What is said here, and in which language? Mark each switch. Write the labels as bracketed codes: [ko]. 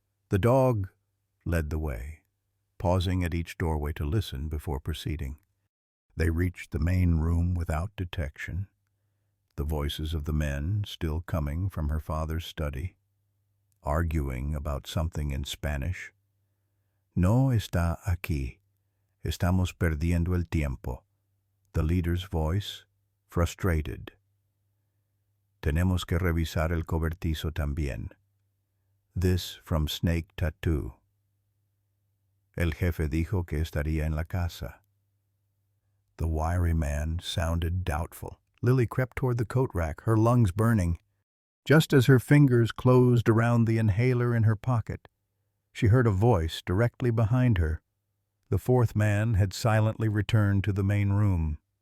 [en] The dog led the way, pausing at each doorway to listen before proceeding. They reached the main room without detection, the voices of the men still coming from her father's study, arguing about something in Spanish. [es] "No está aquí. Estamos perdiendo el tiempo." [en] The leader's voice, frustrated. [es] "Tenemos que revisar el cobertizo también." [en] This from Snake Tattoo. [es] "El jefe dijo que estaría en la casa." [en] The wiry man sounded doubtful. Lily crept toward the coat rack, her lungs burning. Just as her fingers closed around the inhaler in her pocket, she heard a voice directly behind her. The fourth man had silently returned to the main room.